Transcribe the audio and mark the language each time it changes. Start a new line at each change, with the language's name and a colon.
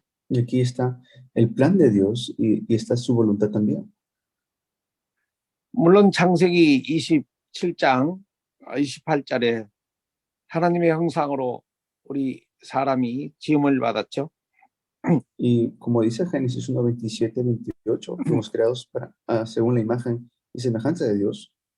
Spanish: Y aquí está el plan de Dios y está su voluntad también.
Korean: 물론 창세기 27장 28절에 하나님의 형상으로 우리 사람이 지음을 받았죠.
Spanish: Y como dice Génesis 1, 27, 28, fuimos creados según la imagen y semejanza de Dios.